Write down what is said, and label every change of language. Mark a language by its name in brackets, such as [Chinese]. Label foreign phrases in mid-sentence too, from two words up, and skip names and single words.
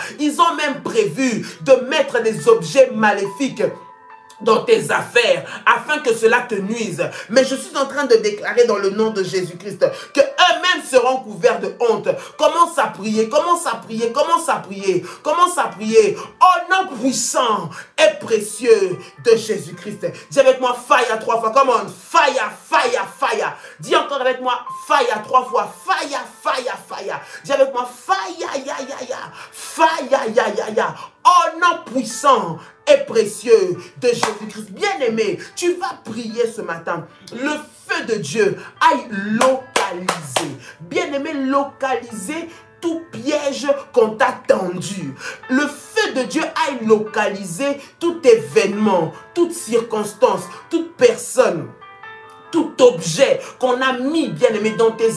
[French] Ils ont même prévu de mettre des objets maléfiques dans tes affaires, afin que cela te nuise. Mais je suis en train de déclarer dans le nom de Jésus-Christ que eux-mêmes seront couverts de honte. Commence à prier, commence à prier, commence à prier, commence à prier. Au nom puissant et précieux de Jésus-Christ. Dis avec moi, fire 3 fois. [English] Come on, fire, fire, fire. [French] Dis encore avec moi, fire 3 fois. [English] Fire, fire, fire. [French] Dis avec moi, fire, ya, ya, ya. Fire, ya, ya, ya. Au nom puissant et précieux de Jésus-Christ. Bien-aimé, tu vas prier ce matin. Le feu de Dieu aille localiser. Bien-aimé, localiser tout piège qu'on t'a tendu. Le feu de Dieu aille localiser tout événement, toute circonstance, toute personne, tout objet qu'on a mis, bien-aimé, dans tes